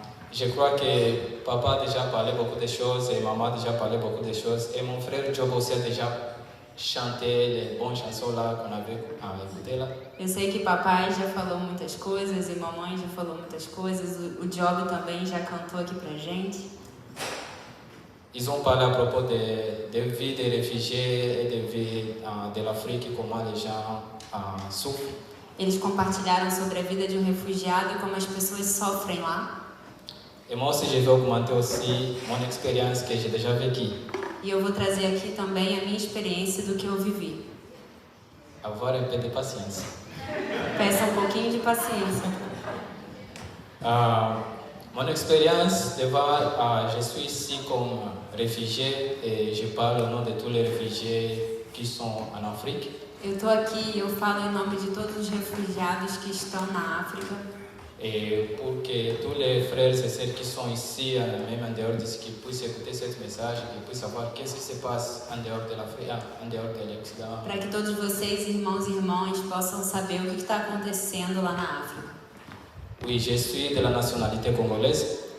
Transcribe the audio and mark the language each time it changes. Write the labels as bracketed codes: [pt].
[fr] Je crois que papa a déjà parlé beaucoup de choses et maman a déjà parlé beaucoup de choses et mon frère Job aussi a déjà chanté les bonnes chansons là qu'on avait écoutées là. [pt] Eu sei que papai já falou muitas coisas e mamãe já falou muitas coisas. O Job também já cantou aqui pra gente. [fr] Ils ont parlé à propos de vie des réfugiés et de vie de l'Afrique, comment les gens souffrent. [pt] Eles compartilharam sobre a vida de um refugiado e como as pessoas sofrem lá. [fr] Et moi aussi, je vais augmenter aussi mon expérience que j'ai déjà vécue. [pt] E eu vou trazer aqui também a minha experiência do que eu vivi. [fr] Avoir un peu de patience. [pt] Peça um pouquinho de paciência. [fr] Mon expérience devant, je suis ici comme réfugié et je parle au nom de tous les réfugiés qui sont en Afrique. [pt] Eu estou aqui e eu falo em nome de todos os refugiados que estão na África. [fr] Et pour que tous les frères et sœurs qui sont ici, même en dehors d'ici, qui puissent écouter cette message, qui puissent savoir qu'est-ce qui se passe en dehors de l'Afrique, en dehors de l'Occident. [pt] Para que todos vocês, irmãos e irmãs, possam saber o que está acontecendo lá na África. [fr] Oui, je suis de la nationalité congolaise.